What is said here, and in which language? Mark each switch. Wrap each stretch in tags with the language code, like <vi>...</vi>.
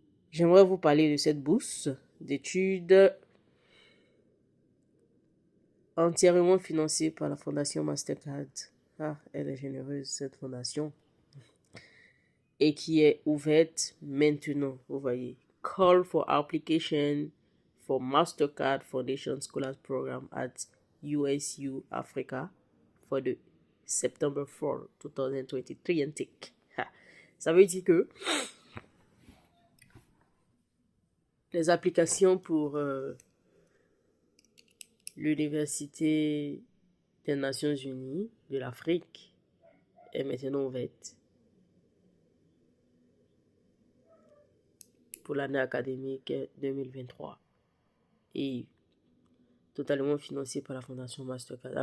<fr>J'aimerais vous parler de cette bourse d'études entièrement financée par la Fondation Mastercard. Ah, elle est généreuse, cette fondation. Et qui est ouverte maintenant, vous voyez.</fr> <en>Call for application for Mastercard Foundation Scholars Program at USU Africa for the September 4, 2023 intake.</en> <fr>Ça veut dire que les applications pour l'Université des Nations Unies de l'Afrique est maintenant ouverte pour l'année académique 2023 et totalement financée par la Fondation Mastercard.</fr>